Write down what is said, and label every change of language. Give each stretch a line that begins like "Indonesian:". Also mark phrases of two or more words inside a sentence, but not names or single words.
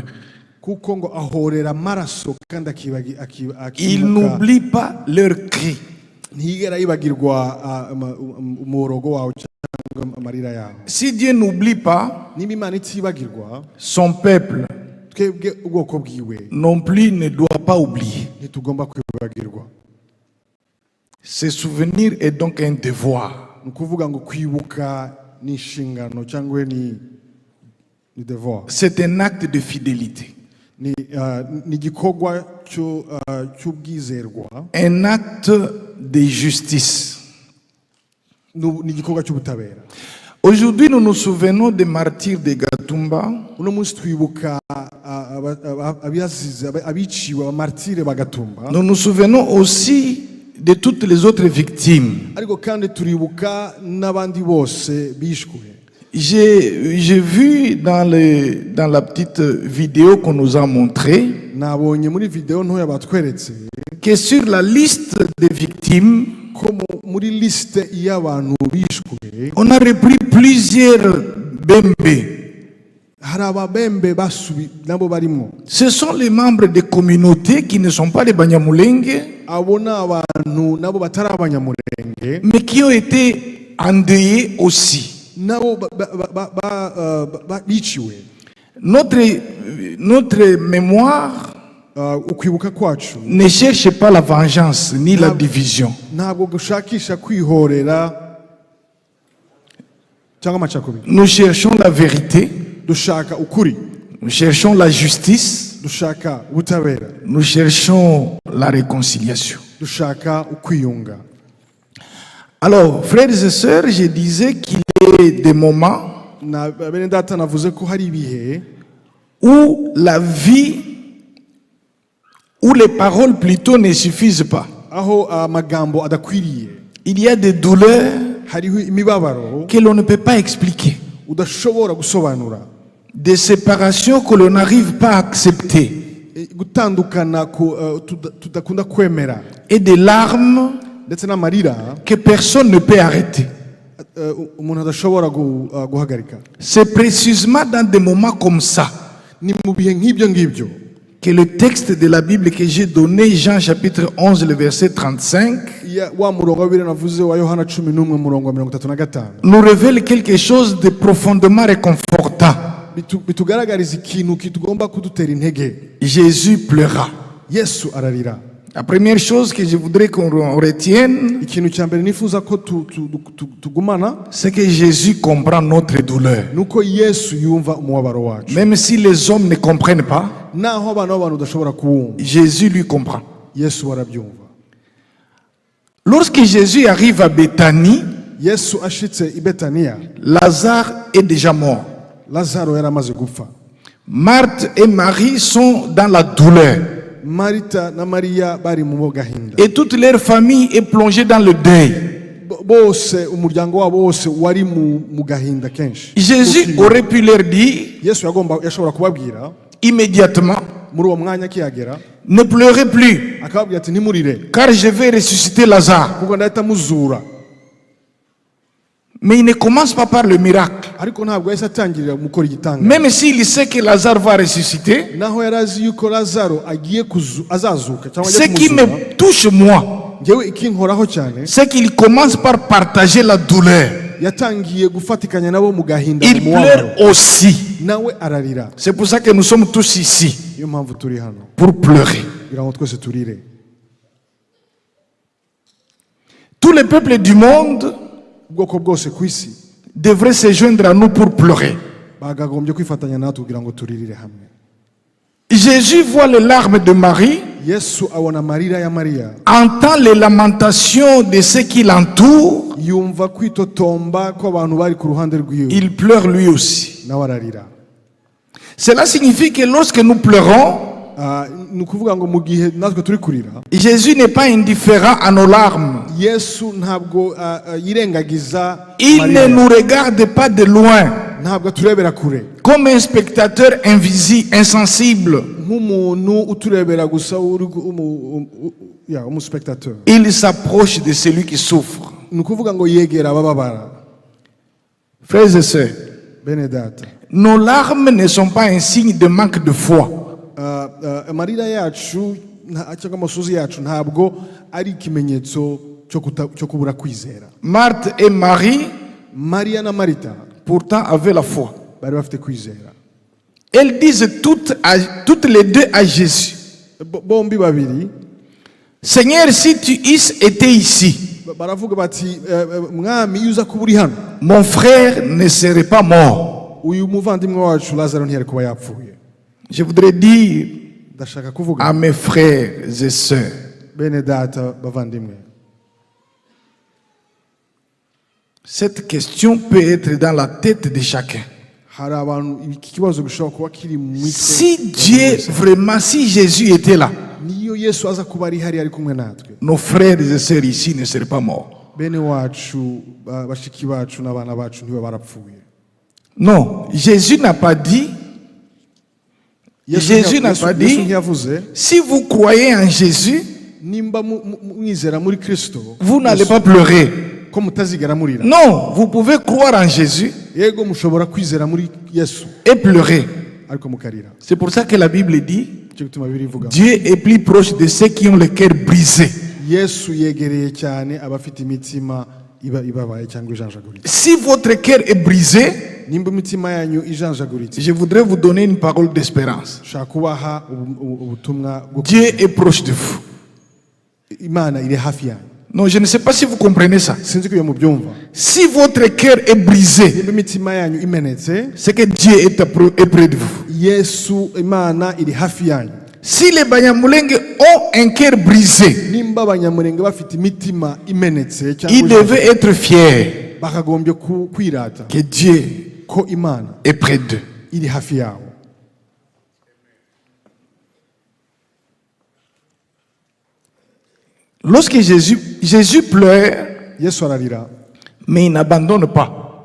Rundi: Kuko ngo ahorera amaraso kandi
French: Il n'oublie pas leurs cris.
Rundi: ntiyigera yibagirwa umorogo wawe cyangwa amarira yawe.
French: Si Dieu n'oublie pas,
Rundi: niba Imana itibagirwa
French: son peuple
Rundi: twebwe ubwoko bwiwe
French: non plus ne doit pas oublier.
Rundi: ntitugomba kwibagirwa.
French: Se souvenir est donc un devoir.
Rundi: ni ukuvuga ngo kwibuka ni inshingano cyangwa ni devoir.
French: C'est un acte de fidélité.
Rundi: ni igikorwa cy'ubwizerwa.
French: Un acte de justice.
Rundi: ni igikorwa cy'ubutabera.
French: Aujourd'hui, nous nous souvenons des martyrs de Gatumba.
Rundi: uno munsi twibuka abiciwe abamartire ba Gatumba.
French: Nous nous souvenons aussi de toutes les autres victimes.
Rundi: ariko kandi turibuka n'abandi bose bishwe.
French: J'ai vu dans la petite vidéo qu'on nous a montrée
Rundi: nabonye muri video ntoya batweretse
French: que sur la liste des victimes,
Rundi: ko muri liste y'abantu bishwe
French: on a repris plusieurs bembe.
Rundi: hari ababembe basubi nabo barimo.
French: Ce sont les membres des communautés qui ne sont pas les Banyamulenge,
Rundi: abo ni abantu nabo batari abanyamurenge
French: mais qui ont été endeuillés aussi.
Rundi: nabo biciwe.
French: Notre mémoire
Rundi: ukwibuka kwacu
French: ne cherche pas la vengeance ni la division.
Rundi: ntabwo gushakisha kwihorera cyangwa amacakubiri.
French: Nous cherchons la vérité,
Rundi: dushaka ukuri,
French: nous cherchons la justice,
Rundi: dushaka ubutabera,
French: nous cherchons la réconciliation.
Rundi: dushaka ukwiyunga.
French: Alors, frères et sœurs, je disais qu'il y a des moments
Rundi: na bene data navuze ko hari ibihe
French: où la vie, où les paroles plutôt ne suffisent pas.
Rundi: aho amagambo adakwiriye.
French: Il y a des douleurs
Rundi: hariho imibabaro
French: que l'on ne peut pas expliquer,
Rundi: udashobora gusobanura,
French: des séparations que l'on n'arrive pas à accepter,
Rundi: gutandukana tudakunda kwemera,
French: et des larmes
Rundi: ndetse n'amarira
French: que personne ne peut arrêter.
Rundi: umuntu adashobora guhagarika.
French: C'est précisément dans des moments comme ça
Rundi: ni mu bihe nk'ibyo ngibyo
French: que le texte de la Bible que j'ai donné, Jean chapitre 11, le verset 35,
Rundi: wa murongo wa Bibiliya navuze wa Yohana 11 murongo wa 35
French: nous révèle quelque chose de profondément réconfortant.
Rundi: bitugaragariza ikintu kitugomba kudutera intege.
French: Jésus pleura.
Rundi: Yesu ararira.
French: La première chose que je voudrais qu'on retienne,
Rundi: ikintu cya mbere nifuza ko tugumana,
French: c'est que Jésus comprend notre douleur.
Rundi: nuko Yesu yumva umubabaro wacu.
French: Même si les hommes ne comprennent pas,
Rundi: naho abantu udashobora kuwumva,
French: Jésus lui comprend.
Rundi: Yesu arabyumva.
French: Lorsque Jésus arrive à Béthanie,
Rundi: Yesu ashitse i Betaniya,
French: Lazare est déjà mort.
Rundi: Lazaro yaramaze gupfa.
French: Marthe et Marie sont dans la douleur.
Rundi: Marita na Mariya bari mu gahinda.
French: Et toute leur famille est plongée dans le deuil.
Rundi: Bose umuryango wabo wose wari mu gahinda kenshi.
French: Jésus aurait pu leur dire
Rundi: Yesu yashobora kubabwira
French: immédiatement,
Rundi: muri uwo mwanya kiyagera,
French: ne pleurez plus,
Rundi: akababwira ati ntimurire
French: car je vais ressusciter Lazare.
Rundi: kuko ndahita muzura.
French: Mais il ne commence pas par le miracle.
Rundi: Ariko ntabwo yahise atangirira gukora igitanga.
French: Même s'il sait que Lazare va ressusciter,
Rundi: naho yarazi yuko Lazaro agiye azazuka cyangwa
French: ce qui me touche moi,
Rundi: ngewe ikinkoraho cyane,
French: c'est qu'il commence par partager la douleur.
Rundi: yatangiye gufatikanya nabo mu gahinda.
French: Il pleure aussi.
Rundi: nawe ararira.
French: C'est pour ça que nous sommes tous ici,
Rundi: Niyo mpamvu turi hano
French: pour pleurer.
Rundi: kugira ngo twese turire.
French: Tous les peuples du monde
Rundi: ubwoko bwose ku isi
French: devraient se joindre à nous pour pleurer.
Rundi: bagagombye kwifatanya natwe kugira ngo turirire hamwe.
French: Jésus voit les larmes de Marie,
Rundi: Yesu abona amarira ya Mariya,
French: entend les lamentations de ceux qui l'entourent,
Rundi: yumva kwitotomba kw'abantu bari ku ruhande rw'iwe,
French: il pleure lui aussi.
Rundi: nawe ararira.
French: Cela signifie que lorsque nous pleurons,
Rundi: Ni ukuvuga ngo mu gihe natwe turi kurira,
French: Jésus n'est pas indifférent à nos larmes.
Rundi: Yesu ntabwo yirengagiza
French: Il
Rundi: Mariya.
French: ne nous regarde pas de loin,
Rundi: Ntabwo aturebera kure
French: comme un spectateur invisible, insensible.
Rundi: nk'umuntu uturebera gusa umuspectateur.
French: Il s'approche de celui qui souffre.
Rundi: Ni ukuvuga ngo yegera abababara.
French: Frères et sœurs,
Rundi: Bene data,
French: nos larmes ne sont pas un signe de manque de foi.
Rundi: amarira yacu cyangwa amasozi yacu ntabwo ari ikimenyetso cyo kubura kwizera.
French: Marthe et Marie,
Rundi: Mariya na Marita
French: pourtant, avaient la foi.
Rundi: bari bafite kwizera.
French: Elles disent toutes les deux à Jésus,
Rundi: Bombi babiri
French: Seigneur, si tu étais ici,
Rundi: baravuga bati, mwami iyo uza kuba uri hano,
French: mon frère ne serait pas mort.
Rundi: uyu muvandimwe wacu Lazaro ntiyari kuba yapfuye.
French: Je voudrais dire
Rundi: Ndashaka kuvuga
French: à mes frères et sœurs,
Rundi: bene data bavandimwe,
French: cette question peut être dans la tête de chacun.
Rundi: hari abantu iki kibazo gishobora kuba kiri mu mitwe.
French: Si Dieu, vraiment, si Jésus était là,
Rundi: Niyo Yesu aza kuba ari hari kumwe natwe,
French: nos frères et sœurs ici ne seraient pas morts.
Rundi: bene wacu bashiki bacu n'abana bacu ntiba barapfuye.
French: Non, Jésus n'a pas dit, Jésus n'a pas
Rundi: Yesu
French: dit,
Rundi: ntiyavuze
French: si vous croyez en Jésus,
Rundi: nimba mwizera muri Kristo
French: vous n'allez pas pleurer.
Rundi: ko mutazigera murira.
French: Non, vous pouvez croire en Jésus
Rundi: Yego mushobora kwizera muri Yesu
French: et pleurer.
Rundi: ariko mukarira.
French: C'est pour ça que la Bible dit,
Rundi: Cyo gituma Bibiliya ivuga
French: Dieu est plus proche de ceux qui ont le cœur brisé.
Rundi: Yesu yegereye cyane abafite imitima ibabaye cyangwa ijanjaguritse.
French: Si votre cœur est brisé,
Rundi: Nimba imitima yanyu ijanjaguritse,
French: je voudrais vous donner une parole d'espérance.
Rundi: shaka kubaha ubutumwa bwo
French: Dieu est proche de vous.
Rundi: Imana iri hafi yanyu.
French: Non, je ne sais pas si vous comprenez ça.
Rundi: Sinzi ko iyo mubyumva.
French: Si votre cœur est brisé,
Rundi: Nimba imitima yanyu imenetse,
French: c'est que Dieu est près de vous.
Rundi: Yesu Imana iri hafi yanyu.
French: Si les Banyamulenge ont un cœur brisé,
Rundi: Nimba abanyamurenge bafite imitima imenetse
French: ils
Rundi: cyangwa
French: devaient être fiers
Rundi: bakagombye kwirata
French: que Dieu
Rundi: ko Imana
French: est près d'eux.
Rundi: iri hafi yabo.
French: Lorsque Jésus pleure,
Rundi: Yesu ararira
French: mais il n'abandonne pas.